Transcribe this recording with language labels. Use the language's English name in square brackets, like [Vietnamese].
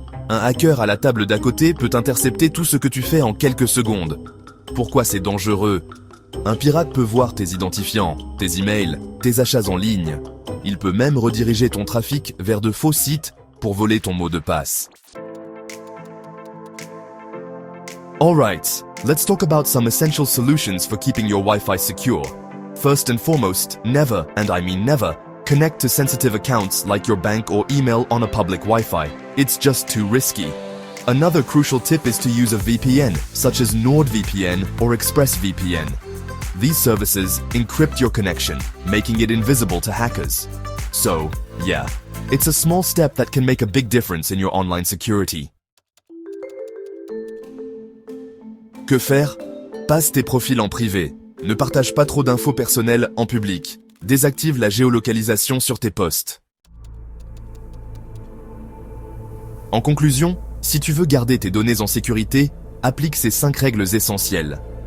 [French] Un hacker à la table d'à côté peut intercepter tout ce que tu fais en quelques secondes. Pourquoi c'est dangereux? Un pirate peut voir tes identifiants, tes emails, tes achats en ligne. Il peut même rediriger ton trafic vers de faux sites pour voler ton mot de passe. [English] Alright, let's talk about some essential solutions for keeping your Wi-Fi secure. First and foremost, never, and I mean never, connect to sensitive accounts like your bank or email on a public Wi-Fi. It's just too risky. Another crucial tip is to use a VPN, such as NordVPN or ExpressVPN. These services encrypt your connection, making it invisible to hackers. So, yeah, it's a small step that can make a big difference in your online security. [French] Que faire? Passe tes profils en privé. Ne partage pas trop d'infos personnelles en public. Désactive la géolocalisation sur tes posts. En conclusion, si tu veux garder tes données en sécurité, applique ces 5 règles essentielles.